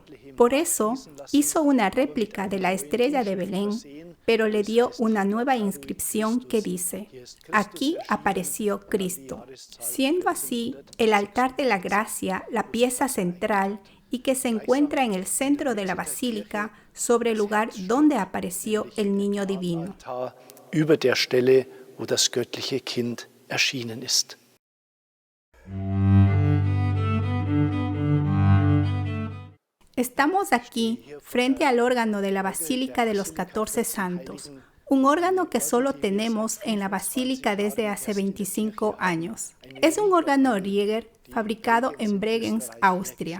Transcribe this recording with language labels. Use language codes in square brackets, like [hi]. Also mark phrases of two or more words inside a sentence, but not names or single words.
[es] Por eso hizo una réplica de la estrella de Belén, pero le dio una nueva inscripción que dice: «Aquí apareció Cristo», siendo así el altar de la gracia la pieza central y que se encuentra en el centro de la basílica, sobre el lugar donde apareció el niño divino. [de] Über der Stelle, wo das göttliche Kind erschienen ist. [es] Estamos aquí frente al órgano de la Basílica de los 14 Santos, un órgano que solo tenemos en la Basílica desde hace 25 años. Es un órgano Rieger fabricado en Bregenz, Austria.